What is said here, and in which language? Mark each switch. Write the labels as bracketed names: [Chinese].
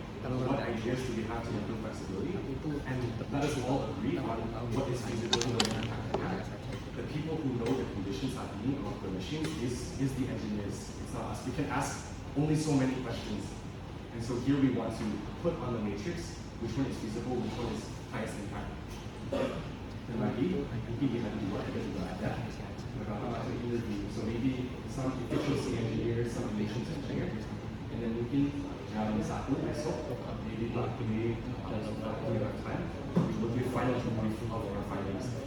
[English] What ideas do we have to improve flexibility? And let us all agree on what is feasible and what is the people who know the conditions happening of the machines is the engineers. It's not us. We can ask only so many questions. And so here we want to put on the matrix which one is feasible, which one is highest impact. [Indonesian] Dan lagi, mungkin di hari dua kita juga ada beberapa masuk interview. [English] So maybe some efficiency engineers, some relations engineers, and then [Indonesian] mungkin jam 1 besok, [English] maybe Pak Kini dan Pak time, we will give final brief of our findings.